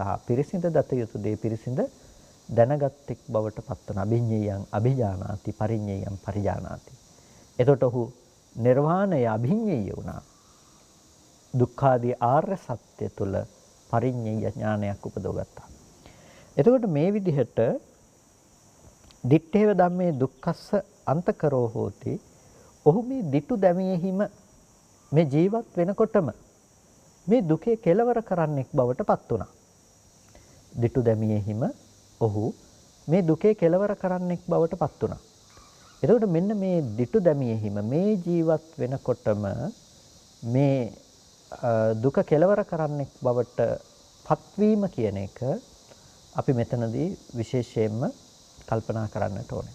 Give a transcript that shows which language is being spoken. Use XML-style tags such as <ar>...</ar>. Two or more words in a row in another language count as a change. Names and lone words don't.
<si>පිරිසිඳ දත යුතු දේ පිරිසිඳ දැනගත් එක් බවට පත්වන</si> <pi>අභිඤ්ඤයං අභිජානාති පරිඤ්ඤයං පරිජානාති.</pi> <si>එතකොට ඔහු නිර්වාණය අභිඤ්ඤය වුණා. දුක්ඛාදී ආර්ය සත්‍ය තුල පරිඤ්ඤය ඥානයක් උපදවගත්තා. එතකොට මේ විදිහට</si> <pi>දිත්තේව ධම්මේ දුක්ඛස්ස අන්තකරෝ හෝති.</pi> <si>ඔහු මේ දිටු දැමියෙහිම මේ ජීවත් වෙනකොටම මේ දුකේ කෙලවර කරන්නෙක් බවට පත් වුණා. දිටු දැමියෙහිම ඔහු මේ දුකේ කෙලවර කරන්නෙක් බවට පත් වුණා. එතකොට මෙන්න මේ දිටු දැමියෙහිම මේ ජීවත් වෙනකොටම මේ දුක කෙලවර කරන්නෙක් බවට පත්වීම කියන එක අපි මෙතනදී විශේෂයෙන්ම කල්පනා කරන්නට ඕනේ.</si>